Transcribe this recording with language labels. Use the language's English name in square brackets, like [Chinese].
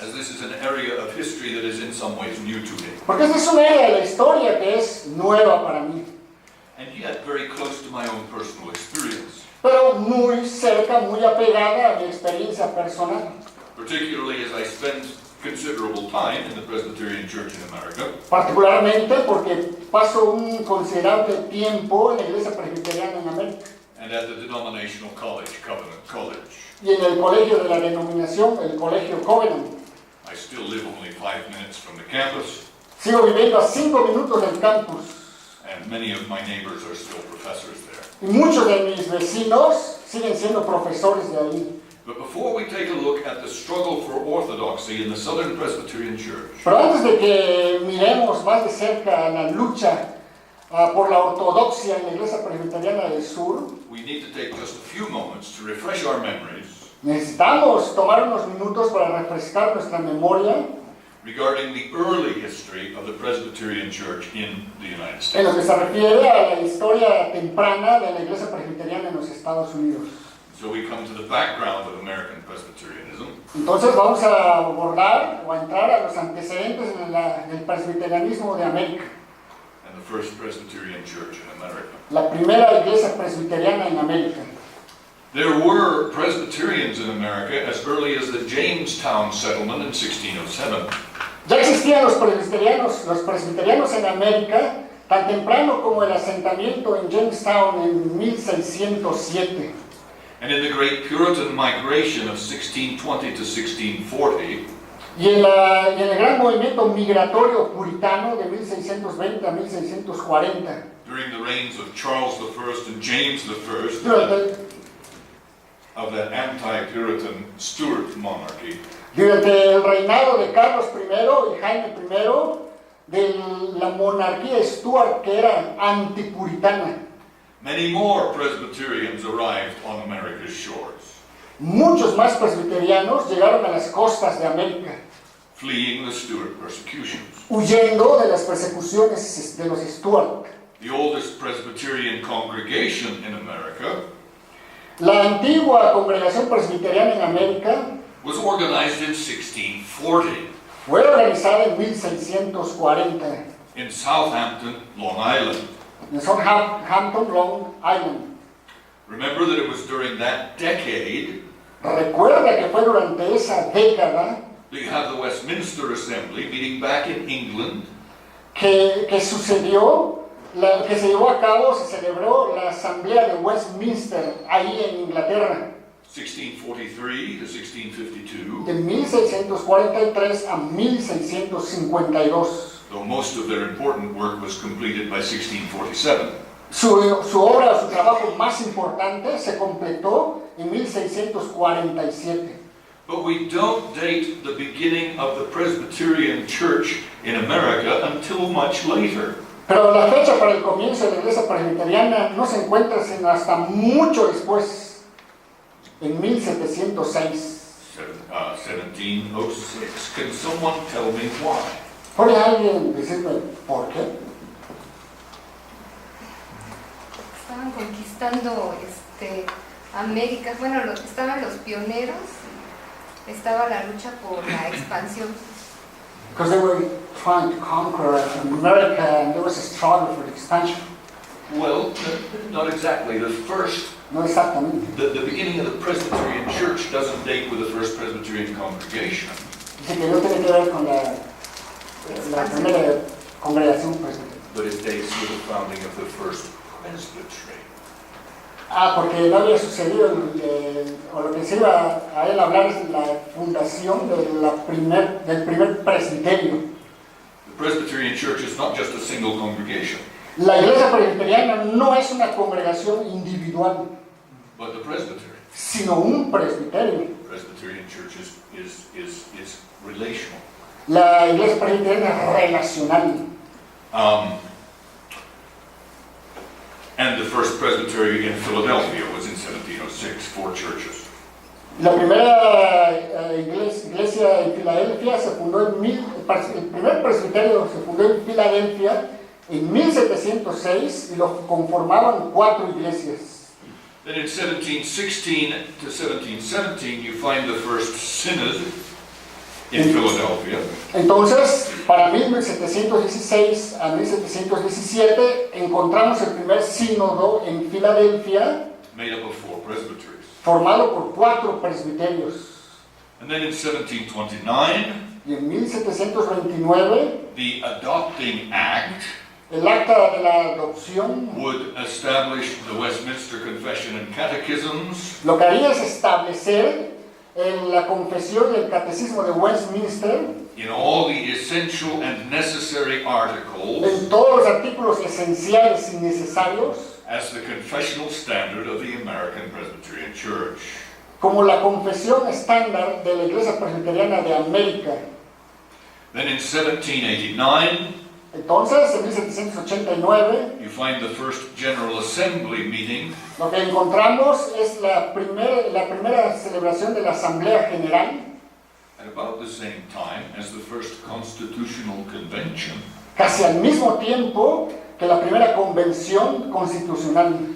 [English] As this is an area of history that is in some ways new to me, [Spanish] Porque esta es una área de la historia que es nueva para mí, [English] and yet very close to my own personal experience, [Spanish] pero muy cerca, muy apegada a mi experiencia personal. [English] particularly as I spend considerable time in the Presbyterian Church in America, [Spanish] Particularmente porque paso un considerable tiempo en la Iglesia Presbiteriana en América [English] and at the denominational college, Covenant College. [Spanish] y en el colegio de la denominación, el Colegio Covenant. [English] I still live only 5 minutes from the campus, [Spanish] Sigo viviendo a 5 minutos del campus [English] and many of my neighbors are still professors there. [Spanish] y muchos de mis vecinos siguen siendo profesores de ahí. [English] But before we take a look at the struggle for orthodoxy in the Southern Presbyterian Church, [Spanish] Pero antes de que miremos más de cerca la lucha por la ortodoxia en la Iglesia Presbiteriana del Sur, [English] we need to take just a few moments to refresh our memories [Spanish] necesitamos tomar unos minutos para refrescar nuestra memoria [English] regarding the early history of the Presbyterian Church in the United [Spanish] en [English] States. [Spanish] lo que se refiere a la historia temprana de la Iglesia Presbiteriana en los Estados Unidos. [English] So we come to the background of American Presbyterianism. [Spanish] Entonces vamos a abordar o a entrar a los antecedentes del presbiterianismo de América. [English] And the first Presbyterian church in America. [Spanish] La primera iglesia presbiteriana en América. [English] There were Presbyterians in America as early as the Jamestown settlement in 1607. [Spanish] Ya existían los presbiterianos en América tan temprano como el asentamiento en Jamestown en 1607. [English] And in the great Puritan migration of 1620 to 1640, [Spanish] Y en el gran movimiento migratorio puritano de 1620 a 1640, [English] during the reigns of Charles I and James I, of the anti-Puritan Stuart monarchy, [Spanish] durante el reinado de Carlos I y Jaime I, de la monarquía Stuart que era antipuritana, [English] many more Presbyterians arrived on America's shores, [Spanish] muchos más presbiterianos llegaron a las costas de América, [English] fleeing the Stuart persecutions. [Spanish] huyendo de las persecuciones de los Stuart. [English] The oldest Presbyterian congregation in America [Spanish] La antigua congregación presbiteriana en América [English] was organized in 1640 [Spanish] fue organizada en 1640 [English] in Southampton, Long Island. [Spanish] en Southampton, Long Island. [English] Remember that it was during that decade [Spanish] Recuerda que fue durante esa década [English] that you have the Westminster Assembly meeting back in England, [Spanish] que sucedió, que se llevó a cabo, se celebró la Asamblea de Westminster ahí en Inglaterra, [English] 1643 to 1652, [Spanish] de 1643 a 1652. [English] though most of their important work was completed by 1647. [Spanish] Su obra, su trabajo más importante se completó en 1647. [English] But we don't date the beginning of the Presbyterian Church in America until much later. [Spanish] Pero la fecha para el comienzo de la iglesia presbiteriana no se encuentra sino hasta mucho después, en 1706. [English] 1706. Can someone tell me why? [Spanish] ¿Puede alguien decirme por qué? Estaban conquistando América, bueno, estaban los pioneros, estaba la lucha por la expansión. [English] Because they were trying to conquer America and there was a struggle for the expansion. Well, not exactly. The [Spanish] No exactamente. [English] the beginning of the Presbyterian Church doesn't date with the first Presbyterian congregation. [Spanish] Dice que no tiene que ver con la primera congregación presbiteriana. [English] But it dates with the founding of the first presbytery. [Spanish] Porque no había sucedido, o lo que se iba a él hablar es la fundación del primer presbiterio. [English] The Presbyterian Church is not just a single congregation, [Spanish] La iglesia presbiteriana no es una congregación individual, [English] but the presbytery. [Spanish] sino un presbiterio. [English] Presbyterian Church is relational. [Spanish] La iglesia presbiteriana es relacional. [English] And the first presbytery in Philadelphia was in 1706, 4 churches. [Spanish] La primera iglesia en Filadelfia se fundó el primer presbiterio se fundó en Filadelfia en 1706 y lo conformaban 4 iglesias. [English] Then in 1716 to 1717 you find the first synod in Philadelphia. [Spanish] Entonces, para 1716 a 1717 encontramos el primer sínodo en Filadelfia, [English] Made up of 4 presbyteries. [Spanish] formado por 4 presbiterios. [English] And then in 1729, [Spanish] Y en 1729, [English] the Adopting Act [Spanish] el acta de la adopción [English] would establish the Westminster Confession and Catechisms, [Spanish] lo que haría es establecer en la confesión y el catecismo de Westminster, [English] in all the essential and necessary articles, [Spanish] en todos los artículos esenciales y necesarios, [English] as the confessional standard of the American Presbyterian Church. [Spanish] como la confesión estándar de la Iglesia Presbiteriana de América. [English] Then in 1789, [Spanish] Entonces, en 1789, [English] you find the first General Assembly meeting, [Spanish] lo que encontramos es la primera celebración de la Asamblea General, [English] at about the same time as the first Constitutional Convention, [Spanish] casi al mismo tiempo que la primera convención constitucional.